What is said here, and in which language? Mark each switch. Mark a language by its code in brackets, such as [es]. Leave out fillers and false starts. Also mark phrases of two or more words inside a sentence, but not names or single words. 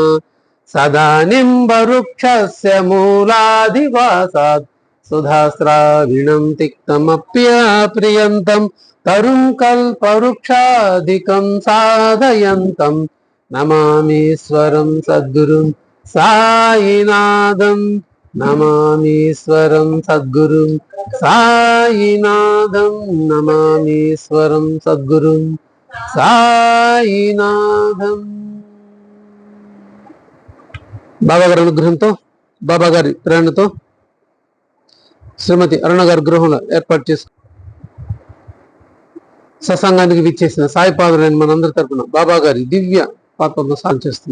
[sa] सदानिम्बवृक्षस्य मूलाधिवासात् सुधास्राविणं तिक्तमप्यप्रियन्तं तरुं कल्पवृक्षाधिकं साधयन्तं नमामीश्वरं सद्गुरुं साईनाथं। नमामीश्वरं सद्गुरुं साईनाथं। नमामीश्वरं सद्गुरुं సాయినాథం. [te] బాబా గారి అనుగ్రహంతో, బాబా గారి ప్రేరణతో శ్రీమతి అరుణ గారి గృహంలో ఏర్పాటు చేసి సత్సంగానికి విచ్చేసిన సాయిపాదులైన మనందరి తరపున బాబా గారి దివ్య పాత్రను సాధన చేస్తుంది.